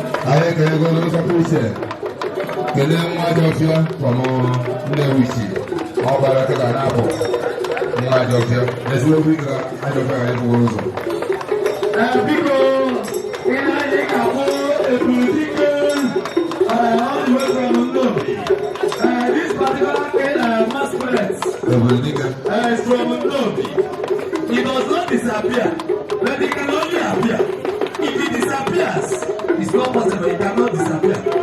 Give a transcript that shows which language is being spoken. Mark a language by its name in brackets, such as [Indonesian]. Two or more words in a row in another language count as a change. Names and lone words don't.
[Igbo] Anyị ekele gị n'ụzọ pụrụ iche. Kelee nwa Ajọfịa from, uh, Nnewi Ichi. Ọ gbara kịta na-apụ. Nwa Ajọfịa. Ezigbo okwu ike ka Ajọfịa ga-ebugo ụzọ. Eh, biko, ị na-anyị ka bụ Ebubedike, [English] eh, all the way from Nnobi. Eh, this particular kid, eh, masquerade, Ebubedike. eh, is from Nnobi. He does not disappear, but he can only appear. If he disappears, it's not possible, he cannot disappear.